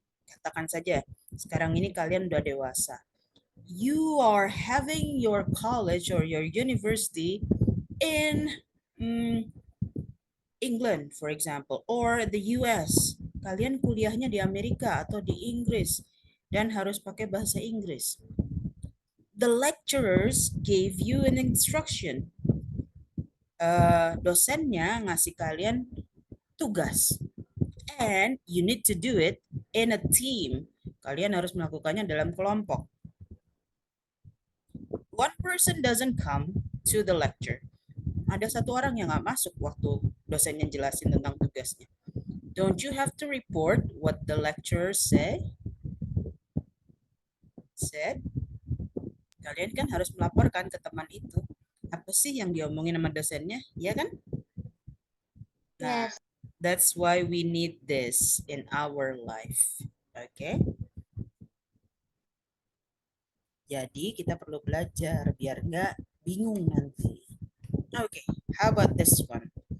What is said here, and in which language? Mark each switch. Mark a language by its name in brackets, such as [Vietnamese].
[Indonesian] Katakan saja, sekarang ini kalian udah dewasa. [English] You are having your college or your university in England, for example, or the US. [Indonesian] Kalian kuliahnya di Amerika atau di Inggris dan harus pakai bahasa Inggris. [English] The lecturers gave you an instruction. [Indonesian] Dosennya ngasih kalian tugas. [English] And you need to do it in a team. [Indonesian] Kalian harus melakukannya dalam kelompok. [English] One person doesn't come to the lecture. [Indonesian] Ada satu orang yang nggak masuk waktu dosennya jelasin tentang tugasnya. [English] Don't you have to report what the lecturer said? [Indonesian] Kalian kan harus melaporkan ke teman itu. Apa sih yang diomongin sama dosennya? Ya kan? Nah, [English] Yes. that's why we need this in our life. Okay? [Indonesian] Jadi kita perlu belajar biar nggak bingung nanti. [English] Okay, how about this one?